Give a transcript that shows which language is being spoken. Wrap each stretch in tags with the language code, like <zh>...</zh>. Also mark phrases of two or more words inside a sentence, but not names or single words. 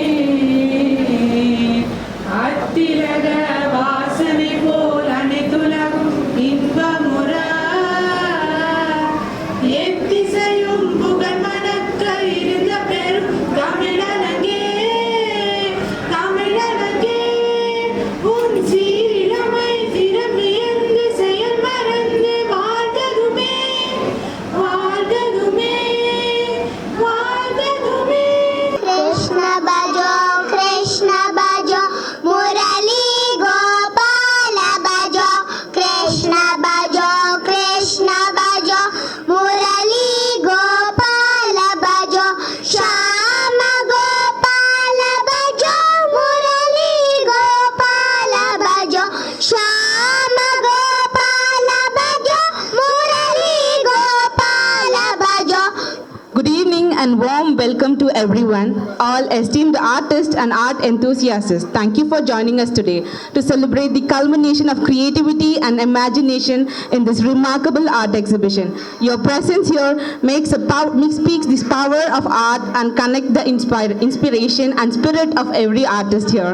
<ta>அத்திலக வாசனை போல் அனைத்துலகும் இன்பமுற எத்திசையும் புகழ் மணக்க இருந்த பெரும் தமிழனங்கே தமிழனங்கே உன் சீரிழமை திறமியந்து செயல் மறந்து வாழ்ந்ததுமே வாழ்ந்ததுமே வாழ்ந்ததுமே</ta> <hi>कृष्ण बजो मुरली गोपाल बजो कृष्ण बजो मुरली गोपाल बजो श्याम गोपाल बजो मुरली गोपाल बजो श्याम गोपाल बजो मुरली गोपाल बजो.</hi> <en>Good evening and warm welcome to everyone, all esteemed artists and art enthusiasts. Thank you for joining us today to celebrate the culmination of creativity and imagination in this remarkable art exhibition. Your presence here speaks this power of art and connect the inspiration and spirit of every artist here.</en>